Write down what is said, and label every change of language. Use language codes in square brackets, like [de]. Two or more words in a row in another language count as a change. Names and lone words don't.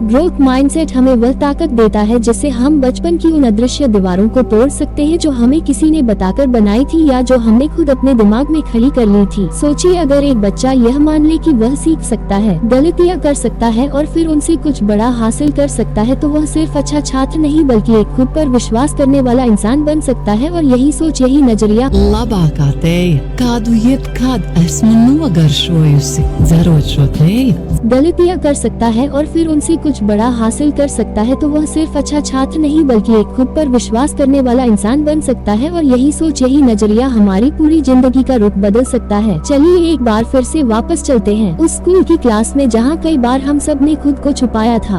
[hi] ग्रोथ माइंडसेट हमें वह ताकत देता है जिससे हम बचपन की उन अदृश्य दीवारों को तोड़ सकते हैं जो हमें किसी ने बताकर बनाई थी, या जो हमने खुद अपने दिमाग में खड़ी कर ली थी। सोचिए अगर एक बच्चा यह मान ले कि वह सीख सकता है, गलतियाँ कर सकता है और फिर उनसे कुछ बड़ा हासिल कर सकता है, तो वह सिर्फ अच्छा छात्र नहीं बल्कि एक खुद पर विश्वास करने वाला इंसान बन सकता है। और यही सोच, यही नजरिया [lv] labākā tēja, kādu jebkad esmu nogaršojusi, dzerot šo tēju, [hi] गलतियाँ कर सकता है और फिर उनसे कुछ बड़ा हासिल कर सकता है, तो वह सिर्फ अच्छा छात्र नहीं बल्कि एक खुद पर विश्वास करने वाला इंसान बन सकता है। और यही सोच, यही नजरिया हमारी पूरी जिंदगी का रुख बदल सकता है। चलिए एक बार फिर से वापस चलते हैं उस स्कूल की क्लास में जहाँ कई बार हम सब ने खुद को छुपाया था।